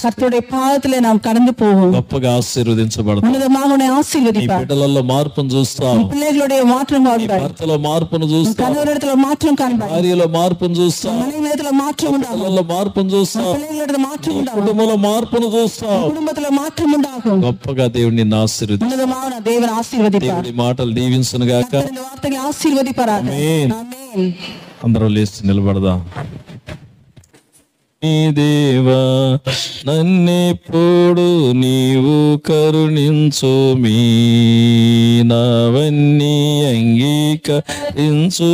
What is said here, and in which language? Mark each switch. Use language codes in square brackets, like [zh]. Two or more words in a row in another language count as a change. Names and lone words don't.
[ta] கர்த்தருடைய பாதத்திலே நாம் கடந்து போவோம். [te] గొప్పగా ఆశీర్వదించబడతాం. [ta] உன்னதமாக உன்னை ஆசீர்வதிப்பார். [te] బిడ్డలలో మార్పును చూస్తాం, [ta] பிள்ளைகளுடைய மாற்றம் காண்பாய். [te] భర్తలో మార్పును చూస్తాం, [ta] கணவரிடத்துல மாற்றம் காண்பாய். [te] భార్యలో మార్పును చూస్తాం, [ta] மனைவியிடத்துல மாற்றம் உண்டாகும். [te] పిల్లల్లో మార్పును చూస్తాం, [ta] பிள்ளைகளிடத்துல மாற்றம் உண்டாகும். [te] కుటుంబంలో మార్పును చూస్తాం. [ta] குடும்பத்துல மாற்றம் உண்டாகும். [te] గొప్పగా దేవుడు నిన్ను ఆశీర్వదిస్తాడు. [ta] உன்னதமாக தேவன் ఆశీర్వదిப்பார். [te] దేవుడి మాటలు దీవించును గాక. [ta] இந்த வார்த்தைகளை ஆசீர்வதிப்பாராக. [te] ఆమేన్. ఆమేన్. అందరూ లేచి నిలబడదాం. నీ దేవా నన్నెప్పుడు నీవు కరుణించు, మీ నావన్నీ అంగీకరించు.